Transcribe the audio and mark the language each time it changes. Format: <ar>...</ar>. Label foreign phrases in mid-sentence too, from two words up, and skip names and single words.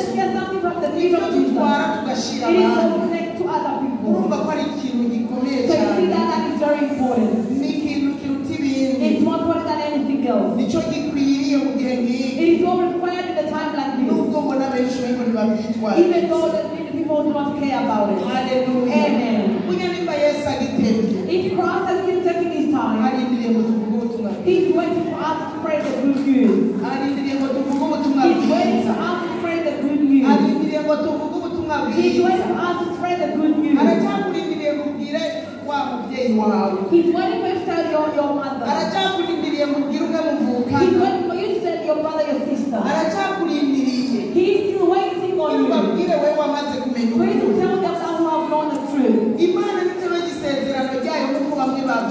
<rn>Yesu</rn> <en>get something from the feet</en> <rn>ibyo</rn> <en>of Jesus.</en> <rn>dutwara tugashira</rn> <en>It is</en> <rn>abandi.</rn> <en>to connect to other people.</en> <rn>urumva ko ari ikintu gikomeye</rn> <en>So you</en> <rn>cyane.</rn> <en>see that that is very important.</en> <rn>ni ikintu kiruta ibindi.</rn> <en>It's more important than anything else.</en> <rn>nicyo gikwiriye mu gihe nk'iki.</rn> <en>It is all required in a time like this.</en> <rn>nubwo mbona benshi bariko ntibabyitwara.</rn> <en>Even though that many people do not care about it. Haleluya. Amen.</en> <rn>burya nimba Yesu agitebye</rn> <en>If Christ has been taking his time,</en> <rn>arindiriye ngo tuvuge ubutumwa bwiza.</rn> <en>he's waiting for us to spread the good news.</en> <rn>arindiriye ngo tuvuge ubutumwa</rn> <en>He's waiting</en> <rn>bwiza.</rn> <en>for us to spread the good news.</en> <rn>arindiriye ngo tuvuge ubutumwa</rn> <en>He's</en> <rn>bwiza.</rn> <en>waiting for us to spread the good news.</en> <rn>aracyakurindiriye kubwire wa mubyeyi wawe.</rn> <en>He's waiting for you to tell your mother.</en> <rn>aracyakurindiriye kubwire umwe</rn> <en>He's</en> <rn>muvukana.</rn> <en>waiting for you to tell your brother, your sister.</en> <rn>aracyakurindiriye</rn> <en>He's still waiting on you.</en> <rn>ubabwire we wamaze kumenya</rn> <en>For you to</en> <rn>ukuri.</rn> <en>tell them that who have known the truth.</en> <rn>Imana nitebe gisezerano ryayo nk'uko bamwe</rn>